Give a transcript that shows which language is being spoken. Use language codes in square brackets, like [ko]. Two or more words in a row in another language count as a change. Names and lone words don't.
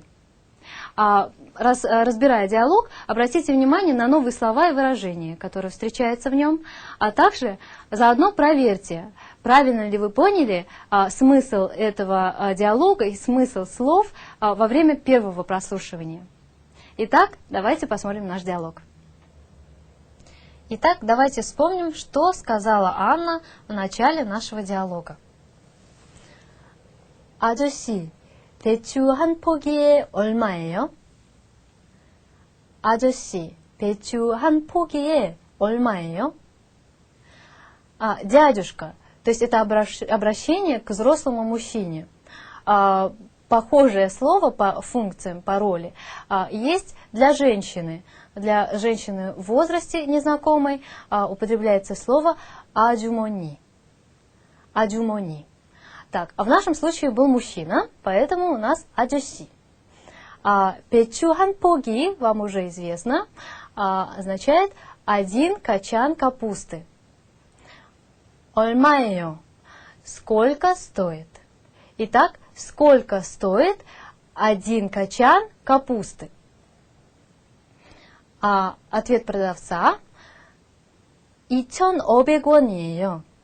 [ru] Разбирая диалог, обратите внимание на новые слова и выражения, которые встречаются в нем, а также заодно проверьте, правильно ли вы поняли смысл этого диалога и смысл слов во время первого прослушивания. Итак, давайте посмотрим наш диалог. Итак, давайте вспомним, что сказала Анна в начале нашего диалога. [ko] 아저씨, 배추 한 포기에 얼마예요? 아저씨, 배추 한 포기에 얼마예요? [ru] Дядюшка, то есть это обращение к взрослому мужчине. Похожее слово по функциям, по роли, есть для женщины. Для женщины в возрасте незнакомой употребляется слово аджумони. Аджумони. Так, в нашем случае был мужчина, поэтому у нас аджоси. [ko] 배추 한 포기, [ru] вам уже известно, означает 1 качан капусты. 얼마예요? Сколько стоит? Итак, сколько стоит 1 качан капусты? Ответ продавца 2,500원이에요.